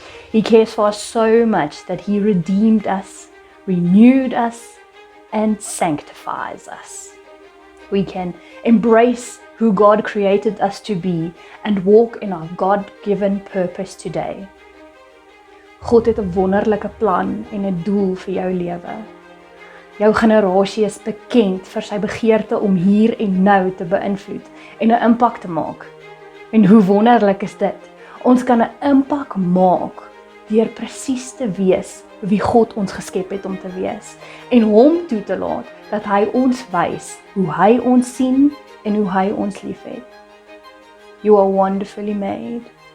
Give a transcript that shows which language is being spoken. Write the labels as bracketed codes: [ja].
[en] He cares for us so much that He redeemed us, renewed us, and sanctifies us. We can embrace who God created us to be and walk in our God-given purpose today. [af] God het 'n wonderlike plan en 'n doel vir jou lewe. Jou generasie is bekend vir sy begeerte om hier en nou te beïnvloed en 'n impak te maak. En hoe wonderlik is dit? Ons kan 'n impak maak deur presies te wees wie God ons geskep het om te wees en hom toe te laat dat hy ons wys hoe hy ons sien en hoe hy ons liefhet. [en] You are wonderfully made.